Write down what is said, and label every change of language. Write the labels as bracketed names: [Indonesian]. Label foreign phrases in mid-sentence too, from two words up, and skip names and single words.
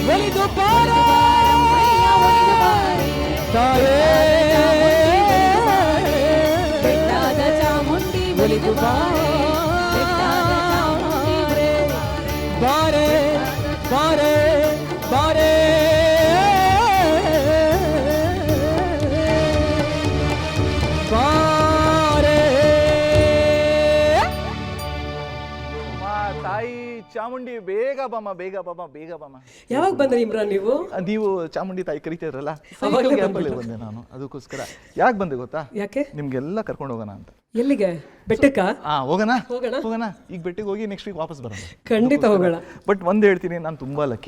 [Kannada] ಒಲಿದು ಬಾರಮ್ಮಯ್ಯ ಒಲಿದು ಬಾರೆ, ಬೆಟ್ಟಾದ ಚಾಮುಂಡಿ ಒಲಿದು ಬಾರೆ, ಬೆಟ್ಟಾದ ಚಾಮುಂಡಿ ಬಾರೆ ಬಾರೆ ಬಾರೆ. ತಾಯಿ ಚಾಮುಂಡಿ ಬೇಗ ಬಮ್ಮ, ಬೇಗ ಬಮ್ಮ, ಬೇಗ ಬಮ್ಮ. ಯಾವಾಗ ಬಂದ್ರಿ ಇಮ್ರಾನ್ ನೀವು? ನೀವು ಚಾಮುಂಡಿ ತಾಯಿ ಕರಿತಿದ್ರಲ್ಲ, ಬಂದೆ ನಾನು. ಅದಕ್ಕೋಸ್ಕರ ಯಾಕೆ ಬಂದೆ ಗೊತ್ತಾ? ಯಾಕೆ? ನಿಮ್ಗೆಲ್ಲ ಕರ್ಕೊಂಡು ಹೋಗೋಣ ಅಂತ. ಎಲ್ಲಿಗೆ? ಬೆಟ್ಟಕ್ಕ? ಹೋಗೋಣ ಹೋಗೋಣ ಹೋಗೋಣ. ಈಗ ಬೆಟ್ಟಿಗೆ ಹೋಗಿ [English] next week [Kannada] ವಾಪಸ್ ಬರೋಣ. ಖಂಡಿತ ಹೋಗೋಣ. ಬಟ್ ಒಂದ್ ಹೇಳ್ತೀನಿ, ನಾನು ತುಂಬಾ ಲಕ್ಕಿ.